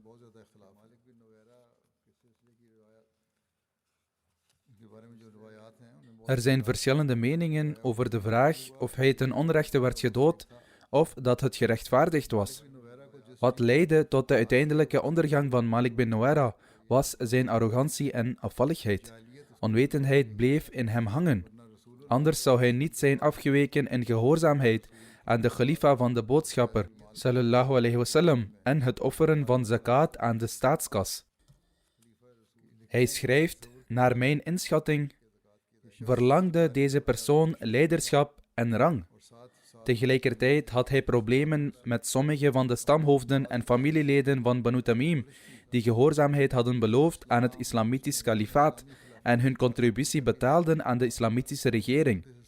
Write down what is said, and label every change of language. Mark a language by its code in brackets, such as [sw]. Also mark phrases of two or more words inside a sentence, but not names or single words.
[nl] Er zijn verschillende meningen over de vraag of hij ten onrechte werd gedood of dat het gerechtvaardigd was. Wat leidde tot de uiteindelijke ondergang van Malik bin Nuwaira was zijn arrogantie en afvalligheid. Onwetendheid bleef in hem hangen. Anders zou hij niet zijn afgeweken in gehoorzaamheid aan de khalifa van de boodschapper, [ar] صلى الله عليه وسلم, [nl] en het offeren van zakat aan de staatskas. Hij schrijft: naar mijn inschatting verlangde deze persoon leiderschap en rang. Tegelijkertijd had hij problemen met sommige van de stamhoofden en familieleden van Banu Tamim, die gehoorzaamheid hadden beloofd aan het islamitisch kalifaat en hun contributie betaalden aan de islamitische regering.